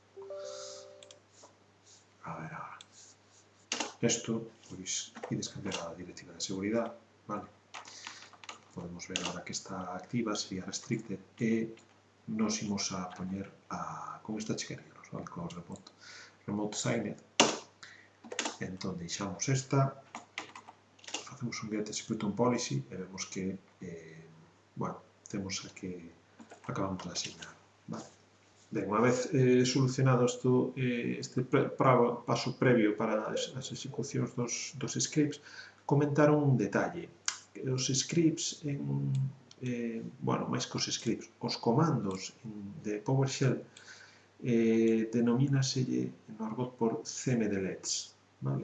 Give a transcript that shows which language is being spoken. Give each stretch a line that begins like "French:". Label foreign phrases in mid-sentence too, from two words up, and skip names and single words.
Spanish: A ver, ahora.
Galician: Isto, pois, ides cambiar a directiva de seguridade, vale? Podemos ver ahora que está activa, sería restricted, e nos imos a poñer con esta chequeríamos, vale? Con o
English: remote signed.
Galician: Entón, deixamos esta, facemos un
English: get execute on policy
Galician: e vemos que, bueno, temos a que acabamos de asignar, vale? Ben, unha vez solucionado este paso previo para as execucións dos scripts, comentar un detalle. Os scripts, bueno, máis que os scripts, os comandos de PowerShell denomínaselle no argot por cmdlets, vale?